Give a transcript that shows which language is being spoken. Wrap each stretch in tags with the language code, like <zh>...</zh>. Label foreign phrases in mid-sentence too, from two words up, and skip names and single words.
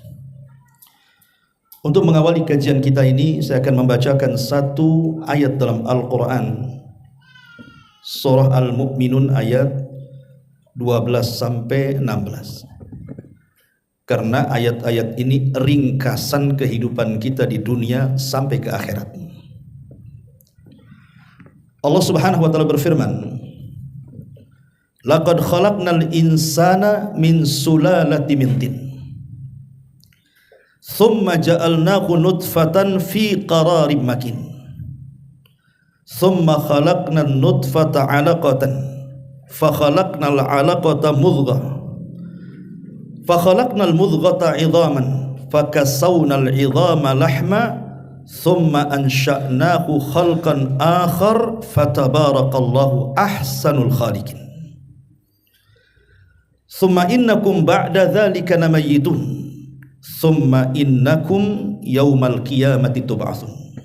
<id>Untuk mengawali kajian kita ini, saya akan membacakan satu ayat dalam Al-Quran, Surah Al-Mu'minun ayat 12-16, karena ayat-ayat ini ringkasan kehidupan kita di dunia sampai ke akhirat.</id> <ar>الله سبحانه وتعالى berfirman لقد خلقنا الإنسان من سلالة من طين, ثم جعلناه نطفة في قرار مكين ثم خلقنا النطفة علقة فخلقنا العلقة مضغة فخلقنا المضغة عظاما فكسونا العظام لحما ثم أنشأناه خلقا آخر فتبارك الله أحسن الخالقين. ثم إنكم بعد ذلك لميتون ثم إنكم يوم القيامة تبعثون."</ar>